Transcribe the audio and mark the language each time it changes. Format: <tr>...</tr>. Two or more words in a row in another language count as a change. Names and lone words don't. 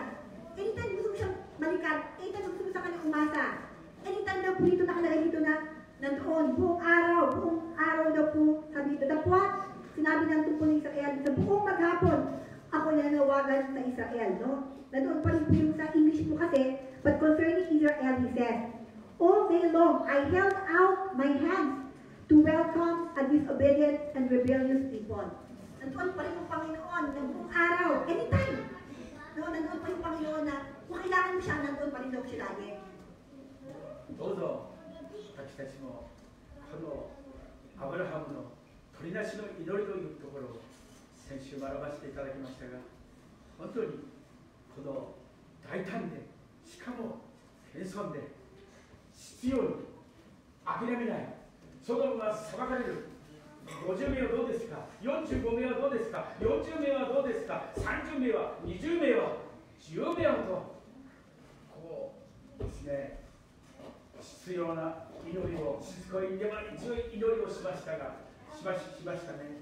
<tl>Anytime gusto mo siyang balikan, anytime gusto mo sa kanya umasa. Anytime daw po dito nakalagay dito na nandoon, buong araw daw po, sabi dito, dapwat, sinabi ng tungkol ng Israel, sa buong maghapon, ako nanawagan sa Israel, no? Nandoon pa rin po yung sa English po kasi,</tl> <en>but concerning Israel, he says, all day long, I held out my hands to welcome a disobedient and rebellious people.</en> <tl>Nandoon pa rin yung Panginoon ng buong araw, anytime. No, nandoon pa yung Panginoon na kung kailangan mo siya, nandoon pa rin daw siya lagi.</tl> <ja>どうぞ私たちもこのアブラハムの鳥なしの祈りというところを先週学ばせていただきましたが、本当にこの大胆でしかも謙遜で必要に諦めない、ソドムが裁かれる。50名はどうですか、45名はどうですか、40名はどうですか、30名は、20名は、10名はと、こうですね、必要な祈りを、しつこい粘り強い祈りをしましたが、しましたね。</ja>